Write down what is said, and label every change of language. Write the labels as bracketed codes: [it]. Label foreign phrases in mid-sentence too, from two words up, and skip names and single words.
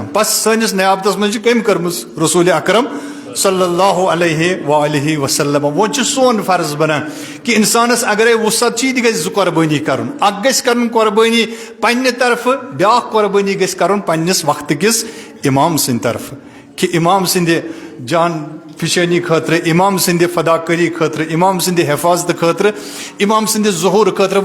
[ks] بس سٲنِس نیابتس منٛز چھِ کٔمۍ کٔرمٕژ رسول اکرم [ar] صلی اللہ علیہ وآلہ وسلم. [ks] وۄنۍ چھُ سون فرض بنان کہ انسانس اگرے وسعت چھِ یہِ تہِ گژھِ زٕ قربٲنی کرُن اکھ گژھِ کرُن قربٲنی پننہِ طرفہٕ بیاکھ قربٲنی گژھِ کرُن پننِس وقتہٕ کِس امام سٕنٛدِ طرفہٕ کہ امام سٕنٛدِ جان فِشٲنی خٲطرٕ امام سٕنٛدِ فداکٲری خٲطرٕ امام سٕنٛدِ حفاظتہٕ خٲطرٕ امام سٕنٛدِ ظہوٗر خٲطرٕ.